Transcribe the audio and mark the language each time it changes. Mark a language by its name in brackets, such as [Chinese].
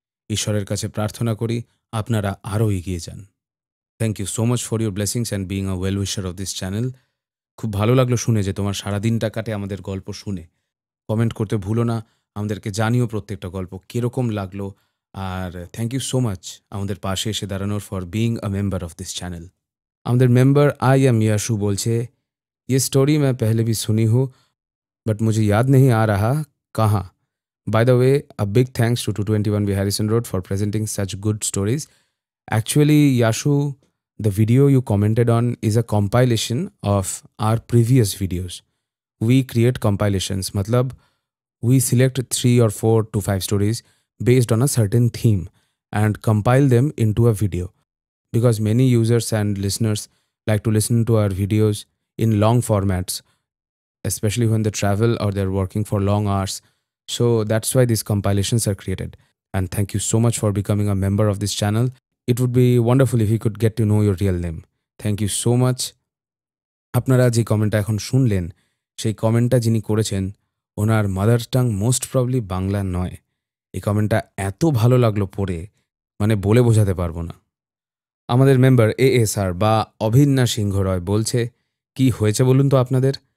[Bangla] ঈশ্বরের কাছে প্রার্থনা করি আপনারা আরও এগিয়ে যান। [English] Thank you so much for your blessings and being a well wisher of this channel. [Bangla] খুব ভালো লাগলো শুনে যে তোমার সারাদিনটা কাটে আমাদের গল্প শুনে। কমেন্ট করতে ভুলো না, আমাদেরকে জানিও প্রত্যেকটা গল্প কীরকম লাগলো। [English] আর thank you so much [Bangla] আমাদের পাশে এসে দাঁড়ানোর [English] For being a member of this channel. [Bangla] আমাদের মেম্বার [English] I am [Hindi] याशु बोलছে, ये स्टोरी मैं पहले भी सुनी हूँ बट मुझे याद नहीं आ रहा कहाँ। [English] By the way a big thanks to 221 B Harrison Road for presenting such good stories. Actually Yashu, the video you commented on is a compilation of our previous videos. We create compilations, matlab we select 3 or 4 to 5 stories based on a certain theme and compile them into a video. Because many users and listeners like to listen to our videos in long formats, especially when they travel or they're working for long hours. So that's why these compilations are created. And thank you so much for becoming a member of this channel. It would be wonderful if you could get to know your real name. Thank you so much. [Bangla] আপনারা যে কমেন্টটা এখন শুনলেন সেই কমেন্টটা যিনি করেছেন ওনার [English] mother tongue most probably [Bangla] Bangla নয়। এই কমেন্টটা এত ভালো লাগলো পড়ে, মানে বলে বোঝাতে পারবো না। আমাদের মেম্বার ASR বা অভিন্না সিংহ রয় বলছে, কি হয়েছে বলুন তো আপনাদের?